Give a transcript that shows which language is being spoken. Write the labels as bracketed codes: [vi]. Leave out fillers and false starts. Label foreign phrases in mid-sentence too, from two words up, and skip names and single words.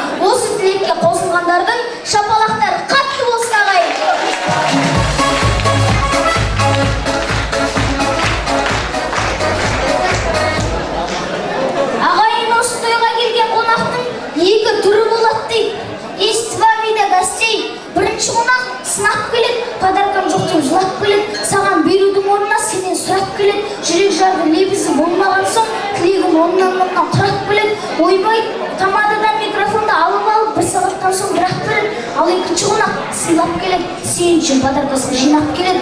[kk] Осы тілекке қосылғандардың шапалақтары қатты болсын ағайын. Ағайын, осы тойға келген қонақтың екі түрі болады дейді. [ru] Есть два вида гостей. [kk] Бірінші қонақ сынап келеді, подаркам жоқ деп жылап келеді, саған берудің орнына сенен сұрап келеді. Жүрек жарды лебізі болмаған соң тілегін оннан-мұннан құрап келеді. Ойбай, тамададан микрофонды алып бір сағаттан соң бірақ береді. Ал екінші қонақ сыйлап келеді, сен үшін подаркасын жинап келеді.